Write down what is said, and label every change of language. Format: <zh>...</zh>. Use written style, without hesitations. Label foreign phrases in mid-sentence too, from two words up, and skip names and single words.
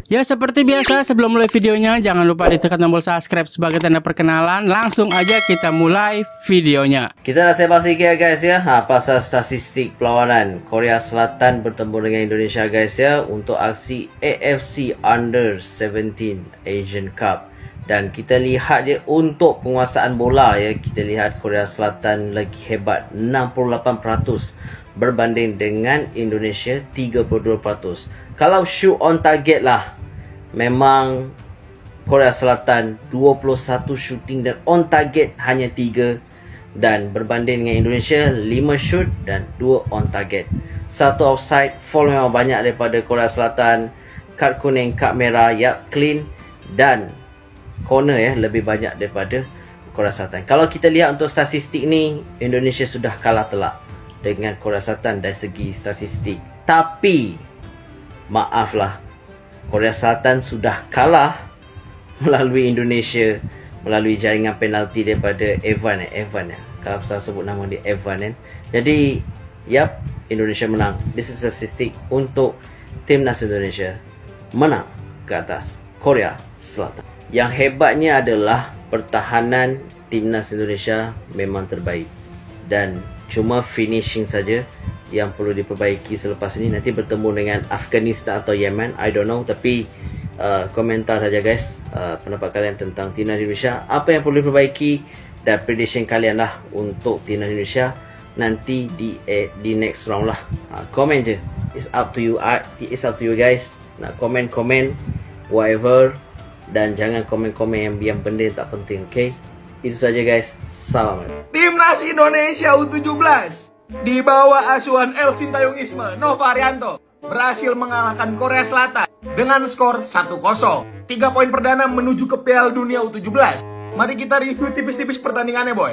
<id>Ya seperti biasa, sebelum mulai videonya jangan lupa ditekan tombol subscribe sebagai tanda perkenalan. Langsung aja kita mulai videonya.</id> <ms>Kita dah saya pasti ya guys ya, pasal statistik perlawanan Korea Selatan bertemu dengan Indonesia guys ya, untuk aksi AFC Under 17 Asian Cup. Dan kita lihat je untuk penguasaan bola ya, kita lihat Korea Selatan lagi hebat 68% berbanding dengan Indonesia 32%. Kalau</ms> <en>shoot on target</en> <ms>lah, memang Korea Selatan 21 shooting dan</ms> <en>on target</en> <ms>hanya 3, dan berbanding dengan Indonesia 5 shoot dan 2 on target. 1 offside, foul memang banyak daripada Korea Selatan, kad kuning, kad merah, clean, dan corner ya lebih banyak daripada Korea Selatan. Kalau kita lihat untuk statistik ni, Indonesia sudah kalah telak dengan Korea Selatan dari segi statistik. Tapi maaflah, Korea Selatan sudah kalah melalui Indonesia melalui jaringan penalti daripada Evan kalau saya sebut nama dia Evan kan. Jadi Indonesia menang.</ms> <en>This is</en> <ms>statistik untuk timnas Indonesia menang ke atas Korea Selatan. Yang hebatnya adalah pertahanan timnas Indonesia memang terbaik, dan cuma finishing saja yang perlu diperbaiki selepas ini. Nanti bertemu dengan Afghanistan atau Yemen,</ms> <en>I don't know.</en> <ms>Tapi komentar saja guys, pendapat kalian tentang timnas Indonesia, apa yang perlu diperbaiki, dan prediction kalian lah untuk timnas Indonesia nanti di</ms> <en>next round</en> <ms>lah. Komen je,</ms> <en>it's up to you guys.</en> <ms>Nak komen whatever, dan jangan komen yang benda yang tak penting. Okay, itu saja guys. Salam.</ms> <id>Timnas Indonesia U17 di bawah asuhan El Sintayong Isma Nova Arianto berhasil mengalahkan Korea Selatan dengan skor 1-0. 3 poin perdana menuju ke Piala Dunia U17. Mari kita review tipis-tipis pertandingannya boy.</id>